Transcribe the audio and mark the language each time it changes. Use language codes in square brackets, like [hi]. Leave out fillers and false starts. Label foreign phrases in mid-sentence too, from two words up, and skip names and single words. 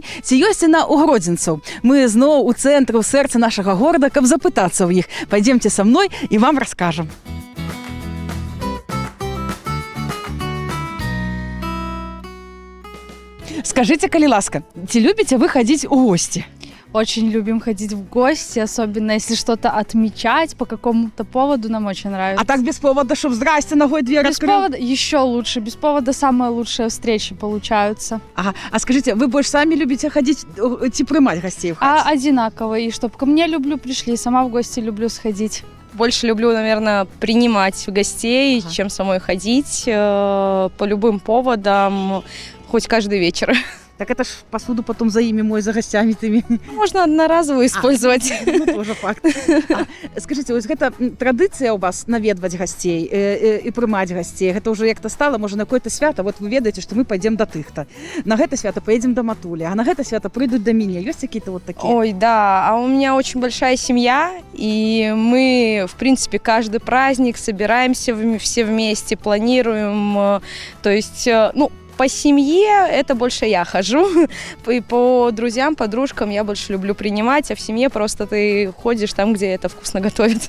[be] Ці ёсць яна ў гродзенцаў? Мы зноў у цэнтры, у сэрцы нашага горада, каб запытацца ў іх. Пайдземце са мной і вам раскажам. Скажите, калі ласка, ці любіце вы хадзіць у госці? [ru] Очень любим ходить в гости, особенно если что-то отмечать по какому-то поводу, нам очень нравится. А так без повода, чтобы здрасте, ногой дверь без открыл? повода еще лучше, без повода самые лучшие встречи получаются. Ага. А скажите, вы больше сами любите ходить, [be] ці прымаць гостей в хате? [ru] Одинаково, и чтоб ко мне пришли, сама в гости люблю сходить. Больше люблю, наверное, принимать гостей, чем самой ходить по любым поводам, хоть каждый вечер. Так это ж посуду потом за ими мой, за гостями тыми. Можно одноразово использовать. Ну, тоже факт. Скажите, вот [be] гэта традыцыя [ru] у вас наведваць гостей и прымаць гостей? Гэта уже як-то стало, может, на какое-то свято, вот [be] вы ведаете, [ru] что мы пойдем до тых-то. [be] На гэта свято [ru] поедем до Матули, а на [be] гэта свято [ru] придут до меня. Есть какие-то вот такие? Ой, да, а у меня очень большая семья, и мы, в принципе, каждый праздник собираемся все вместе, планируем, то есть, ну, по семье это больше я хожу, и по друзьям, подружкам я больше люблю принимать, а в семье просто ты ходишь там, где это вкусно готовят.